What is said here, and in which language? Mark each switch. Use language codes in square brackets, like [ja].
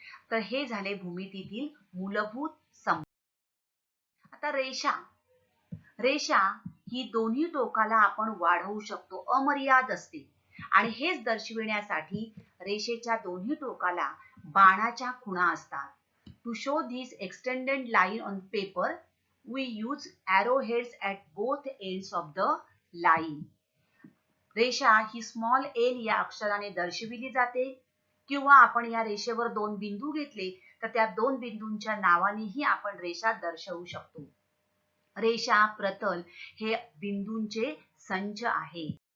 [mr] तर हे झाले भूमितीतील मूलभूत संबोध. आता रेषा ही दोन्ही टोकाला आपण वाढवू शकतो, अमर्याद असते आणि हेच दर्शविण्यासाठी रेषेच्या दोन्ही टोकाला बाणाच्या खुणा असतात. [en] To show this extended line on paper, we use arrowheads at both ends of the line. [mr] रेषा ही स्मॉल एल या अक्षराने दर्शविली जाते किंवा आपण या रेषेवर दोन बिंदू घेतले तर त्या दोन बिंदूंच्या नावानेही आपण रेषा दर्शवू शकतो. रेषा, प्रतल हे बिंदूंचे संच आहे.